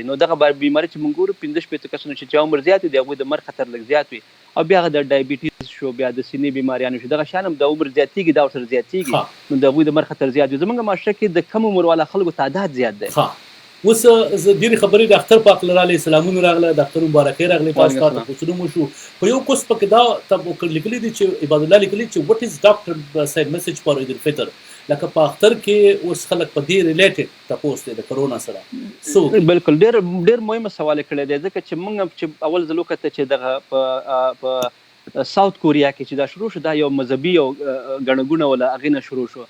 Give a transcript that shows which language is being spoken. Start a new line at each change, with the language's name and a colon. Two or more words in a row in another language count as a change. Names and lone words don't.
Pashto: نو دغه بیماري چې موږ ګورو 15 کسانو چې عمر زیات وي د هغوی د مرګ خطر لږ زیات وي، او بیا هغه د ډایبیټیز شو، بیا د سینې بیماریانو شو، دغه شان هم د عمر زیاتېږي، دا ورسره زیاتېږي، نو د هغوی د مرګ خطر زیات وي. زموږ معاشره کې د کم عمر والا خلکو تعداد زیات دی. اوس زه ډېرې خبرې د اختر پاک لرالی سلامونه راغله، د اختر مبارکۍ راغلې، تاسو ته پوښتنه مو شو. خو یو کوس پکې دا لیکلي دي چې عباد الله لیکلي چې
English: what is doctor's message for Eid al-Fitr.
Pashto: لکه په اختر کې اوس خلک په دې ریلیټډ تپوس دی د کرونا سره. بالکل ډېر مهمه سوال کړی دی، ځکه چې موږ چې اول ځل وکته چې دغه په ساوت کوریا کې چې دا شروع شو، دا یو مذهبي او ګڼه ګوڼه وله هغې نه شروع شو.